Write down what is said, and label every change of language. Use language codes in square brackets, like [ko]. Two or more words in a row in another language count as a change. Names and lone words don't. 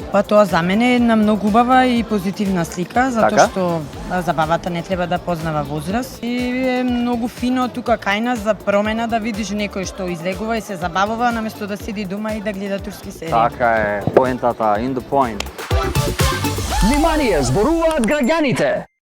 [mk] Па тоа за мене е една многу убава и позитивна слика, затоа Така? што забавата не треба да познава возраст и е многу фино тука кај нас за промена да видиш некој што излегува и се забавува наместо да седи дома и да гледа турски серии. Така е, поентата, [en] in the point. [mk] Внимание, зборуваат граѓаните.